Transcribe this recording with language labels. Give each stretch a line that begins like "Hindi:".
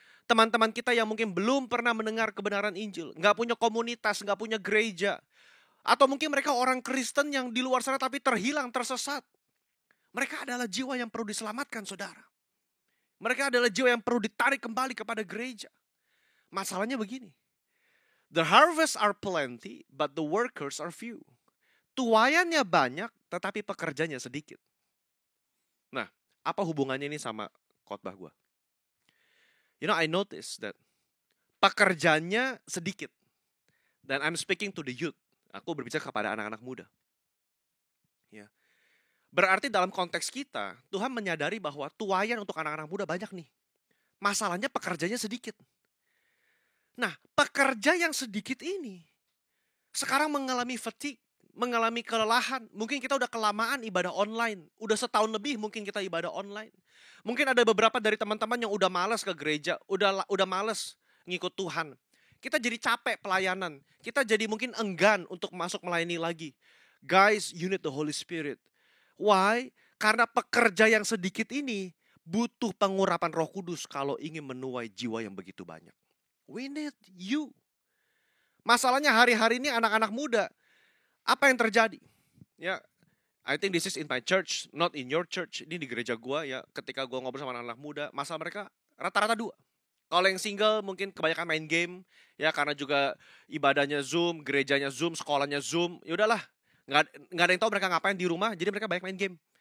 Indonesian: Teman-teman kita yang mungkin belum pernah mendengar kebenaran Injil. Nggak punya komunitas, nggak punya gereja. Atau mungkin mereka orang Kristen yang di luar sana tapi terhilang, tersesat. Mereka adalah jiwa yang perlu diselamatkan, saudara. Mereka adalah jiwa yang perlu ditarik kembali kepada gereja. Masalahnya begini.
English: The harvests are plenty, but the workers are few.
Indonesian: Tuaiannya banyak, tetapi pekerjanya sedikit. Nah, apa hubungannya ini sama khotbah gue?
English: You know, I noticed that
Indonesian: pekerjanya sedikit. Dan
English: I'm speaking to the youth.
Indonesian: Aku berbicara kepada anak-anak muda. Ya. Berarti dalam konteks kita, Tuhan menyadari bahwa tuaian untuk anak-anak muda banyak nih. Masalahnya pekerjanya sedikit. Nah, pekerja yang sedikit ini sekarang mengalami fatigue, mengalami kelelahan. Mungkin kita udah kelamaan ibadah online. Udah setahun lebih mungkin kita ibadah online. Mungkin ada beberapa dari teman-teman yang udah malas ke gereja, udah malas ngikut Tuhan. Kita jadi capek pelayanan. Kita jadi mungkin enggan untuk masuk melayani lagi.
English: Guys, you need the Holy Spirit. Why?
Indonesian: Karena pekerja yang sedikit ini butuh pengurapan Roh Kudus kalau ingin menuai jiwa yang begitu banyak.
English: We need you.
Indonesian: Masalahnya hari-hari ini anak-anak muda, apa yang terjadi?
English: Ya, I think this is in my church, not in your church.
Indonesian: Ini di gereja gua ya. Ketika gua ngobrol sama anak-anak muda, masalah mereka rata-rata dua. Kalau yang single mungkin kebanyakan main game, ya karena juga ibadahnya Zoom, gerejanya Zoom, sekolahnya Zoom. Ya udahlah, nggak ada yang tahu mereka ngapain di rumah, jadi mereka banyak main game.